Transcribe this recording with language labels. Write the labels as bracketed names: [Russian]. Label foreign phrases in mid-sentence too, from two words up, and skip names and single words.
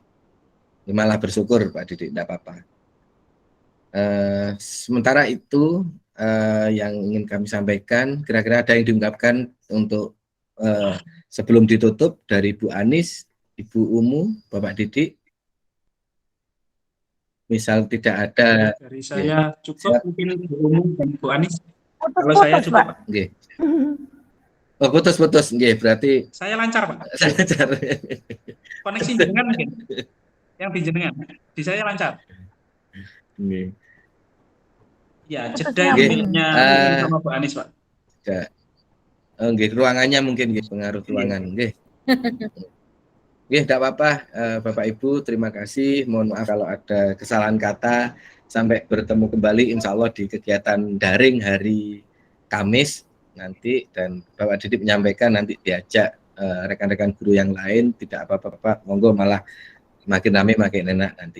[Indonesian] Malah bersyukur Pak Didi, enggak apa-apa. Sementara itu yang ingin kami sampaikan, kira-kira ada yang diungkapkan untuk sebelum ditutup dari Bu Anis, Ibu Umu, Bapak Didi. Misal tidak ada Dari saya cukup, mungkin Bu Umu dan Bu Anis. Kalau saya Putus-putus, cukup, Pak. nggih. Oh, putus-putus nggih, berarti saya lancar Pak. lancar. Koneksi jenengan mungkin. Yang di jenengan, di saya lancar. Nggih. Ya, Putus jeda nyambung. ininya sama Bu Anis Pak. Nggih, ruangannya mungkin nggih, pengaruh ruangan nggih. Nggih, tidak apa-apa Bapak Ibu, terima kasih. Mohon maaf kalau ada kesalahan kata. Sampai bertemu kembali insya Allah di kegiatan daring hari Kamis nanti, dan Bapak Didi menyampaikan nanti diajak rekan-rekan guru yang lain, tidak apa-apa Pak, monggo, malah makin ramai makin enak nanti.